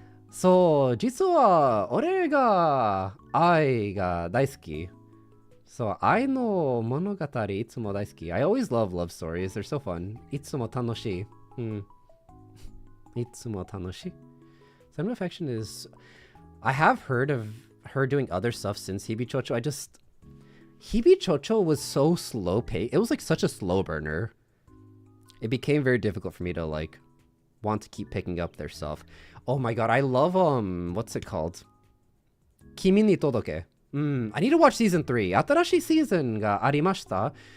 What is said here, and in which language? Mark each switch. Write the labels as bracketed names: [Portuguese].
[Japanese] そう、実は俺が愛が大好き。そう、愛の物語いつも大好き。 [English] I always love love stories. They're so fun. [Japanese] いつも楽しい。いつも楽しい。 [English] Cinema Affection is... I have heard of her doing other stuff since Hibichocho. Hibichocho was so slow paced. It was like such a slow burner. It became very difficult for me to like want to keep picking up their stuff. Oh my god, I love what's it called? Kimi ni Todoke. I need to watch season 3. [Japanese] 新しいシーズンがありました。